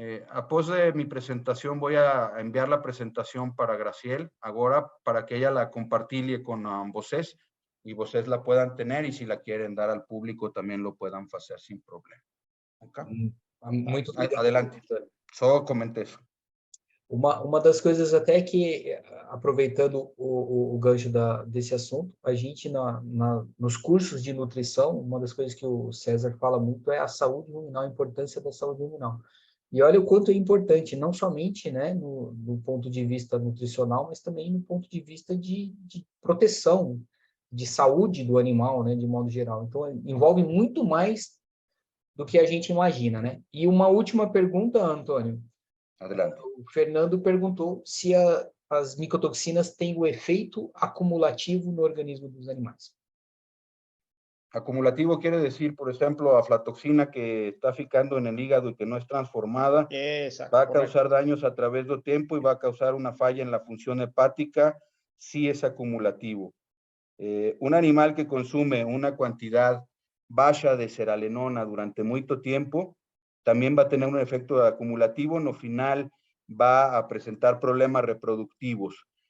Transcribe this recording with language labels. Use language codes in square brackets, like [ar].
[es] Após de mi presentación, voy a enviar la presentación para Graciel ahora para que ella la compartille con vocês y vocês la puedan tener, y si la quieren dar al público también lo puedan hacer sin problema. [en] ¿Okay? [pt] Muito obrigado. Adelante. Só comentei isso. Uma das coisas até que, aproveitando o gancho desse assunto, a gente nos cursos de nutrição, uma das coisas que o César fala muito é a saúde ruminal, a importância da saúde ruminal. E olha o quanto é importante, não somente, né, no ponto de vista nutricional, mas também no ponto de vista de proteção, de saúde do animal, né, de modo geral. Então, envolve muito mais do que a gente imagina, né? E uma última pergunta, Antônio. [es] Adelante. [pt] O Fernando perguntou se as micotoxinas têm o efeito acumulativo no organismo dos animais. [es] Acumulativo quiere decir, por ejemplo, aflatoxina que está ficando en el hígado y que no es transformada, va a causar daños a través del tiempo y va a causar una falla en la función hepática, sí es acumulativo. Un animal que consume una cantidad baja de seralenona durante mucho tiempo, también va a tener un efecto acumulativo, no final va a presentar problemas reproductivos.